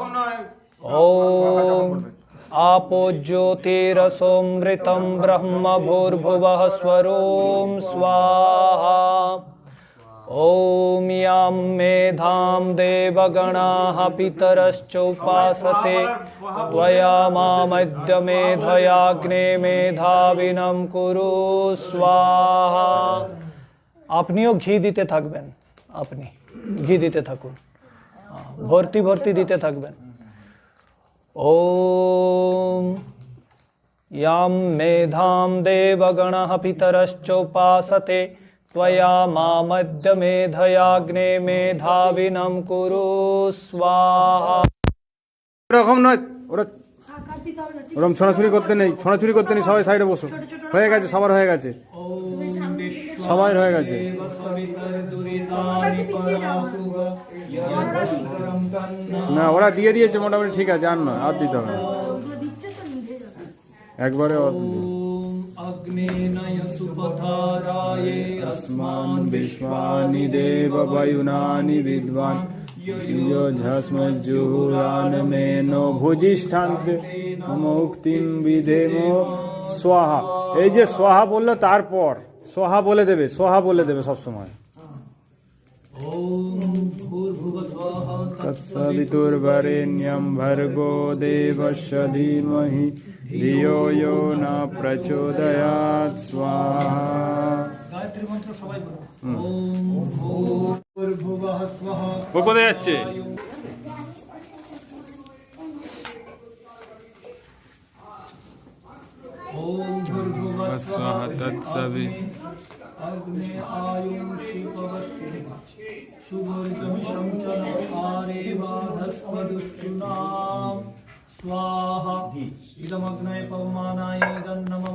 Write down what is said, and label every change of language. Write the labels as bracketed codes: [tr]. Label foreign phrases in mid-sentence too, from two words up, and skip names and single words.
[sa] ओम आपो ज्योतिरसोमृतं ब्रह्म भूर्भुवः स्वरों स्वाहा। ओम यां मेधां देवगणाः पितरश्चोपासते त्वया मामद्य मेधयाग्ने मेधाविनं कुरु स्वाहा। [bn] আপনিও ঘি দিতে থাকবেন, আপনি ঘি দিতে থাকুন, ভর্তি ভর্তি দিতে থাকবেন। [sa] ओम यां मेधां देवगणः पितरश्चोपासते त्वया मामद्य मेधयाग्ने मेधाविनं कुरु स्वाहा। [bn] এরকম নয়, ওরা ওরকম ছোড়াছুরি করতে নেই, ছোড়াছুরি করতে নেই। সবাই সাইডে বসুন। হয়ে গেছে, সবার হয়ে গেছে, সবাই হয়ে গেছে। না ওরা দিয়ে দিয়েছে মোটামুটি, ঠিক আছে। আর নয়, আর দিতে হবে না একবারে। [sa] अग्नेनय सुपथाराये अस्मान् विश्वानि देव वयुनानि विद्वान् युजस्मज्जुहुरानमेनो भुजिष्ठान्ते মুক্তিম বিধেমো स्वाहा। [bn] এই যে সোহা বললো তারপর সোহা বলে দেবে, সোহা বলে দেবে সব সময়। [sa] ओम भूर्भुवः स्वः तत्सवितुर्वरेण्यं भर्गो देवस्य धीमहि धियो यो न प्रचोदयात् स्वाहा। [bn] गायत्री मंत्र সবাই বলো। [sa] ओम भूर्भुवः स्वः। [bn] ও কোথায় যাচ্ছে? [sa] ओम भूर्भुवः स्वः तत्सवि अग्ने आयुषि पवस्ते शुभोर्गमिषं च आरे बाधस्वदुच्चुनां स्वाहा इदमग्नये पवमानाय इदन्नमम।